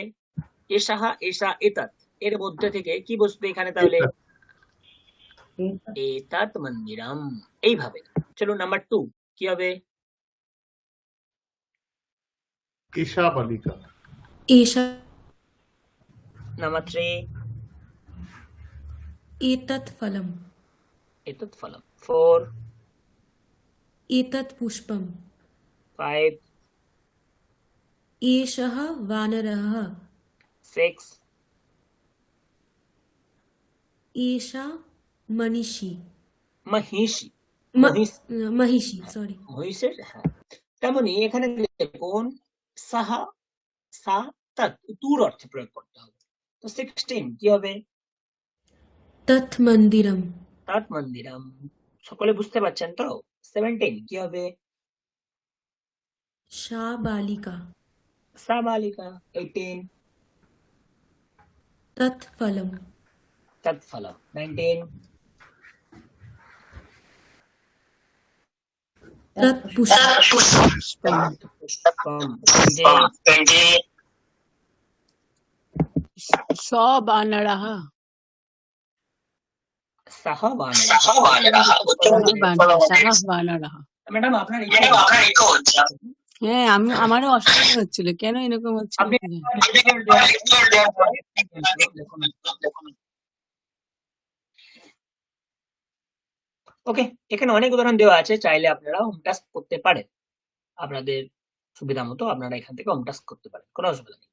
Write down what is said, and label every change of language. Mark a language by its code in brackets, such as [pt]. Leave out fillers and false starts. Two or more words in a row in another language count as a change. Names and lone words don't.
[bn] এশাহা, ঈশা, এতৎ এর মধ্যে থেকে কি বসবে এখানে? তাহলে [sa] এতৎ মন্দিরাম, [bn] এইভাবে। চলো নাম্বার 2 কি হবে? [sa] ঈশা বালিকা एषा [bn] নাম্বার 3 [sa] एतत् फलम् এতৎ ফলম। 4, एतत् पुष्पम् 5, एषः वानरः 6, एषा मनीषी মহিষী। महिषी सॉरी [bn] মহিষের, হ্যাঁ। তেমনি এখানে দেখুন সাহা, সা, তৎ দূর অর্থে প্রয়োগ করতে হবে। তো 16 কি হবে? [sa] तत् मन्दिरम् তৎ মন্দিরম। [bn] সকলে বুঝতে পারছেন তো? 17 কি হবে? [sa] सा बालिका সা বালিকা। 18 तत् फलम् তৎ ফলম। 19 तत्पुष्पम् पुष्पम स बानरः सह वानरः सह बानरः [bn] ম্যাডাম আপনার হ্যাঁ আমারও অসুবিধা হচ্ছিল কেন এরকম হচ্ছে আপনি ওকে, এখানে অনেক উদাহরণ দেওয়া আছে, চাইলে আপনারা হোম টাস্ক করতে পারেন, আপনাদের সুবিধা মতো আপনারা এখান থেকে হোম টাস্ক করতে পারেন, কোনো অসুবিধা নেই।